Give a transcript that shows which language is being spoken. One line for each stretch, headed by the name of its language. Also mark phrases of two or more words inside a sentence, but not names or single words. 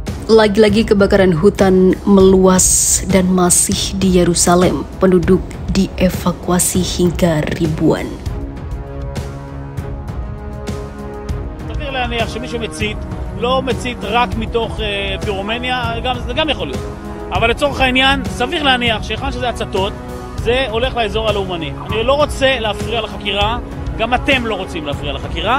Indonesian: Lagi-lagi kebakaran hutan meluas dan masih di Yerusalem. Penduduk dievakuasi hingga ribuan.
Hebrew: סביר להניח שמישהו מצית, לא מצית רק מתוך פירומניה, זה גם יכול להיות. אבל לצורך העניין, סביר להניח שאחד שזה הצתות, זה הולך לאזור הלאומני. אני לא רוצה להפריע לחקירה, גם אתם לא רוצים להפריע לחקירה.